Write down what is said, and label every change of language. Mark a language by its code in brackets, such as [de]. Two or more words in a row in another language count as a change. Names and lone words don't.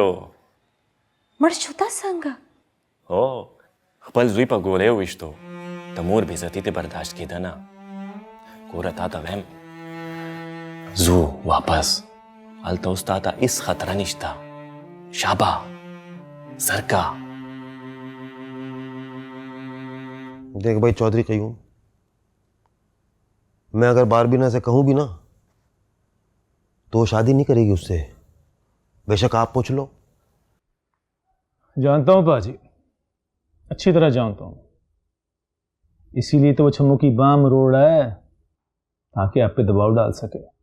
[ps] مړ شو دا څنګه؟ هو خپل زوی په ګولۍ وویشتو د مور بېزتي دې برداشت کېده نه. ګوره تا ته ویم ځو واپس هلته اوس تا ته هېڅ خطره نشته. شابه زرکا. [ur] دیکھ بھائی چوہدری کہیں میں اگر باربینا سے کہوں بھی نا تو شادی نہیں کرے گی اس سے، بیشک آپ پوچھ لو. جانتا ہوں پاجی، اچھی طرح جانتا ہوں، اسی لیے تو وہ چھمو کی بام روڈ ہے تاکہ آپ پہ دباؤ ڈال سکے.